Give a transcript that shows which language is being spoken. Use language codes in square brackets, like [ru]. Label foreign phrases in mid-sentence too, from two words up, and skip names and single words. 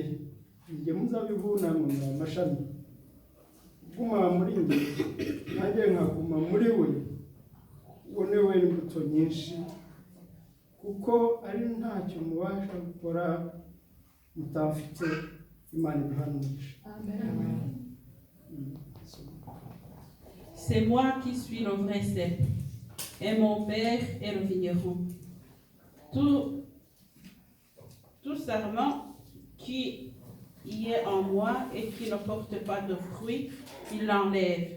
[rw] Njye muzabibu namwe muri amashami. Guma muri njye nanjye nkaguma muri we, uwo ni we wera imbuto nyinshi, kuko ari ntacyo mubasha gukora mutafite Imana iduhanisha. Amen. [fr] C'est moi qui suis le vrai cep, et mon père est le vigneron. Tout sarment qui y est en moi et qui ne porte pas de fruit, il l'enlève.